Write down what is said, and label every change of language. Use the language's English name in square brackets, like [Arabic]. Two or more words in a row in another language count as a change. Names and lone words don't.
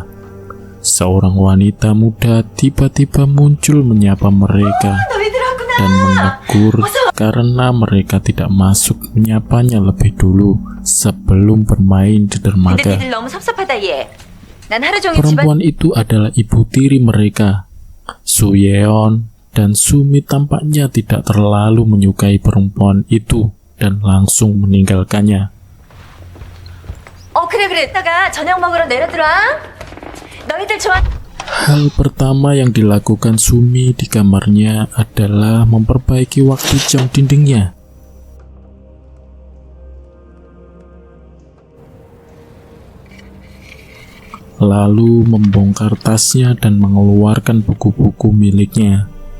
[Indonesian] Seorang wanita muda tiba-tiba muncul menyapa mereka dan menegur karena mereka tidak masuk menyapanya lebih dulu sebelum bermain di dermaga. Perempuan itu adalah ibu tiri mereka. Suyeon dan Sumi tampaknya tidak terlalu menyukai perempuan itu dan langsung meninggalkannya. [Korean] 그래. 이따가 저녁 먹으러 내려들어. 너희들 좋아. [Indonesian] Hal pertama yang dilakukan Sumi di kamarnya adalah memperbaiki waktu jam dindingnya. Lalu membongkar tasnya dan mengeluarkan buku-buku miliknya.